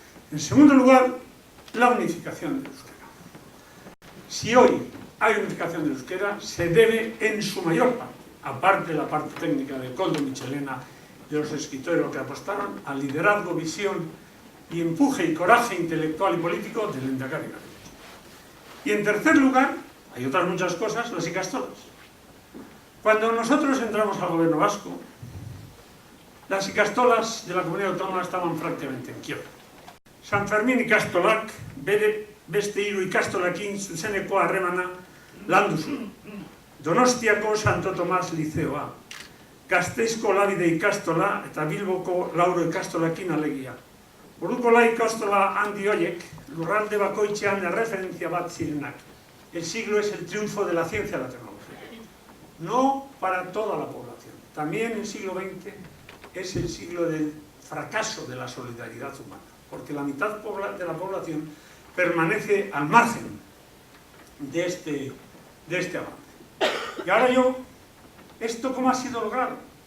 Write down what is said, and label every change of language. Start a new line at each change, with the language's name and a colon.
Spanish: En segundo lugar, la unificación del euskera. Si hoy hay unificación del euskera, se debe en su mayor parte, aparte de la parte técnica de Koldo Michelena, de los escritores que apostaron al liderazgo, visión y empuje y coraje intelectual y político del Lehendakari Garaikoetxea. Y en tercer lugar, hay otras muchas cosas, las ikastolas. Cuando nosotros entramos al gobierno vasco, las ikastolas de la comunidad autónoma estaban prácticamente en quiebra.
Basque: San Fermín ikastolak bere beste hiru ikastolakin zuzeneko harremana landu zuen. Donostiako Santo Tomas Liceoa, Gasteizko Labide ikastola eta Bilboko Lauro ikastolakin alegia. Orduko ikastola handi horiek lurralde bakoitzean erreferentzia bat zirenak.
Spanish: El siglo es el triunfo de la ciencia y la tecnología. No para toda la población. También el siglo XX es el siglo del fracaso de la solidaridad humana, porque la mitad de la población permanece al margen de este avance. Y ahora ¿esto cómo ha sido logrado?